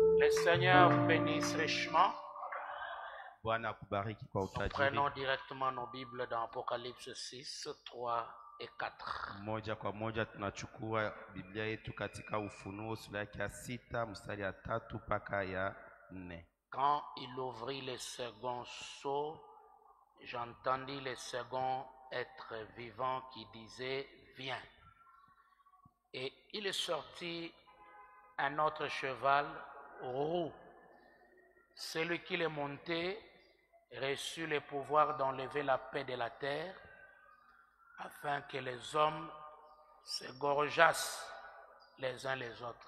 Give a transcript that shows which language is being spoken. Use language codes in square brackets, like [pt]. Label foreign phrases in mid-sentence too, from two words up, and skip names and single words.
[fr] Seigneur vous bénisse richement. [sw] Bwana akubariki kwa [fr] Nous [sw] utajiri. [fr] prenons directement nos Bibles dans Apocalypse 6, 3 et 4. [sw] Moja kwa moja tunachukua Biblia yetu katika Ufunuo sura yake ya 6 mstari ya 3 mpaka ya 4. [fr] Quand il ouvrit le second sceau, j'entendis le second être vivant qui disait « Viens ». Et il est sorti un autre cheval roux. Celui qui l'est monté reçut le pouvoir d'enlever la paix de la terre, afin que les hommes se gorgeassent les uns les autres.